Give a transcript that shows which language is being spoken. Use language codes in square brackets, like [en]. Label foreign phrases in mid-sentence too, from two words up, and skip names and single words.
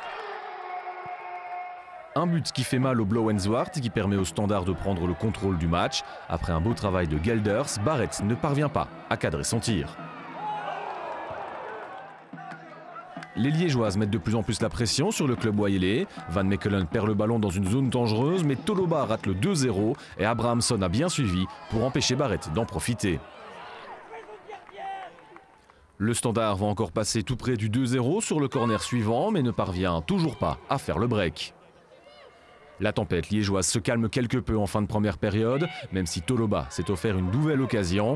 [fr] Un but qui fait mal au Blauwenzwart et qui permet au Standard de prendre le contrôle du match. Après un beau travail de Gelders, Barrett ne parvient pas à cadrer son tir. Les Liégeoises mettent de plus en plus la pression sur le club wayélais. Van Mechelen perd le ballon dans une zone dangereuse, mais Toloba rate le 2-0 et Abrahamson a bien suivi pour empêcher Barrett d'en profiter. Le Standard va encore passer tout près du 2-0 sur le corner suivant, mais ne parvient toujours pas à faire le break. La tempête liégeoise se calme quelque peu en fin de première période, même si Toloba s'est offert une nouvelle occasion.